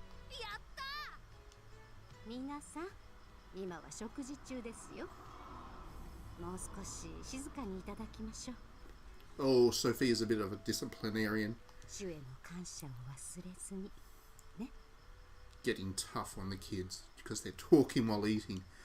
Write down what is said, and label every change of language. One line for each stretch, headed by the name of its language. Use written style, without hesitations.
Japanese: やった！皆さん、今は食事中ですよ。もう少し静かにいただきましょう。
English: Oh, Sophie is a bit of a disciplinarian.
Japanese: 主への感謝を忘れずにね。
English: Getting tough on the kids because they're talking while eating.